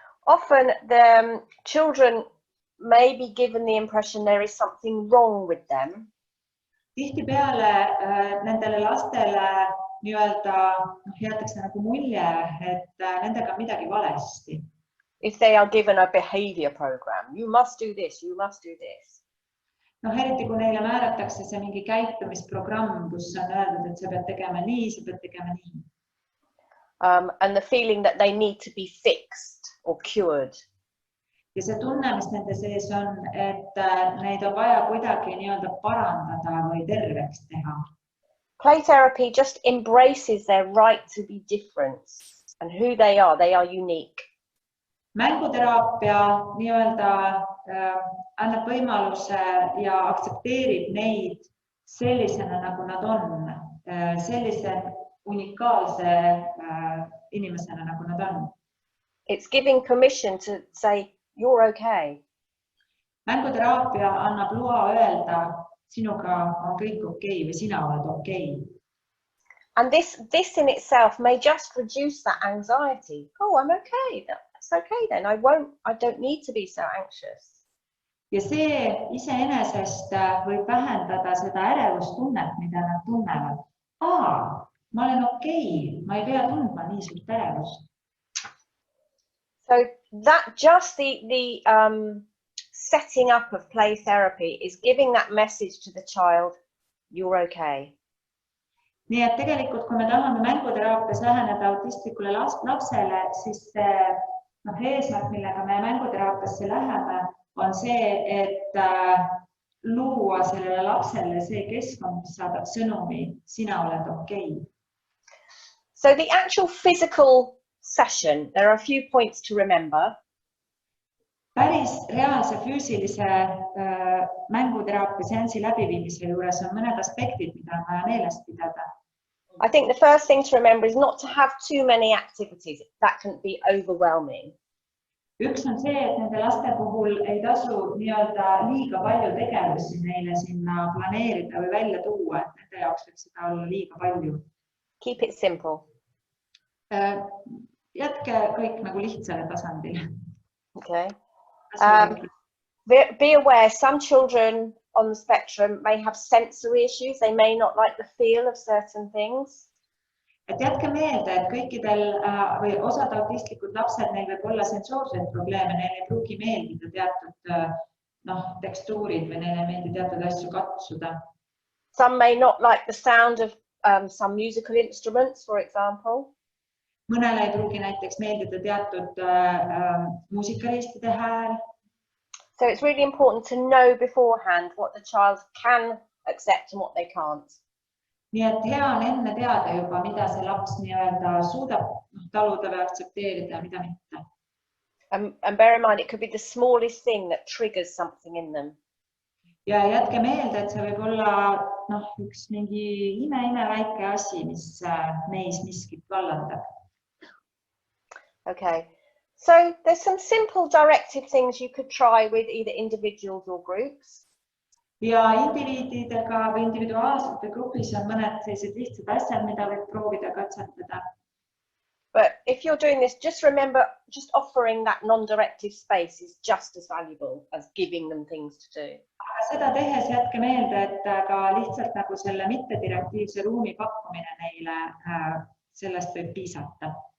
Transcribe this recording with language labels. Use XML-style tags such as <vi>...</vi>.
<en>Often the children may be given the impression there is something wrong with them.</en> <et>Tihtipeale nendele lastele nii-öelda jäetakse nagu mulje, et nendega on midagi valesti.</et> <en>If they are given a behavior program, you must do this, you must do this.</en> <et>Eriti kui neile määratakse see mingi käitumisprogramm, kus on öeldud, et sa pead tegema nii, sa pead tegema nii.</et> <en>And the feeling that they need to be fixed or cured.</en> <et>Ja see tunne, mis nende sees on, et neid on vaja kuidagi nii-öelda parandada või terveks teha.</et> <en>Play therapy just embraces their right to be different and who they are unique.</en> <et>Mänguteraapia nii-öelda annab võimaluse ja aktsepteerib neid sellisena, nagu nad on, sellise unikaalse inimesena, nagu nad on.</et> <en>It's giving permission to say, you're okay.</en> <et>Mänguteraapia annab loa öelda, sinuga on kõik okei või sina oled okei.</et> <en>And this in itself may just reduce that anxiety. Oh, I'm okay. That's okay then. I don't need to be so anxious.</en> <et>Ja see iseenesest võib vähendada seda ärevustunnet, mida nad tunnevad. Ma olen okei, ma ei pea tundma nii suurt ärevust.</et> <en>So that just the setting up of play therapy is giving that message to the child, you're okay.</en> <et>Nii et tegelikult, kui me tahame mänguteraapias läheneda autistlikule lapsele, siis eesmärk, millega me mänguteraapiasse läheme, on see, et luua sellele lapsele see keskkond, mis saadab sõnumi, sina oled okei.</et> <en>So the actual physical session, there are a few points to remember.</en> <et>Päris reaalse füüsilise mänguteraapia seansi läbiviimise juures on mõned aspektid, mida on vaja meeles pidada.</et> <en>I think the first thing to remember is not to have too many activities. That can be overwhelming.</en> <et>Üks on see, et nende laste puhul ei tasu nii-öelda liiga palju tegevusi neile sinna planeerida või välja tuua, et nende jaoks võib seda olla liiga palju.</et> <en>Keep it simple.</en> <et>Jätke kõik nagu lihtsale tasandile.</et> <en>Okay. Be aware some children on the spectrum may have sensory issues. They may not like the feel of certain things.</en> <et>Et jätke meelde, et kõikidel või osad autistlikud lapsed, neil võib olla sensoorseid probleeme, neil ei pruugi meeldida teatud tekstuurid või neile ei meeldi teatud asju katsuda.</et> <en>Some may not like the sound of some musical instruments, for example.</en> <et>Mõnele ei pruugi näiteks meeldida teatud muusikariistide hääl.</et> <en>So it's really important to know beforehand what the child can accept and what they can't.</en> <et>Nii et hea on enne teada juba, mida see laps nii-öelda suudab taluda või aktsepteerida ja mida mitte.</et> <en>And bear in mind, it could be the smallest thing that triggers something in them.</en> <et>Ja jätke meelde, et see võib olla üks mingi ime väike asi, mis neis miskit vallandab.</et> <en>Okay. So there's some simple directive things you could try with either individuals or groups.</en> <et>Ja indiviididega või individuaalselt või grupis on mõned sellised lihtsad asjad, mida võib proovida katsetada.</et> <en>But if you're doing this, just remember, just offering that non-directive space is just as valuable as giving them things to do.</en> <et>Aga seda tehes jätke meelde, et ka lihtsalt nagu selle mittedirektiivse ruumi pakkumine neile, sellest võib piisata.</et>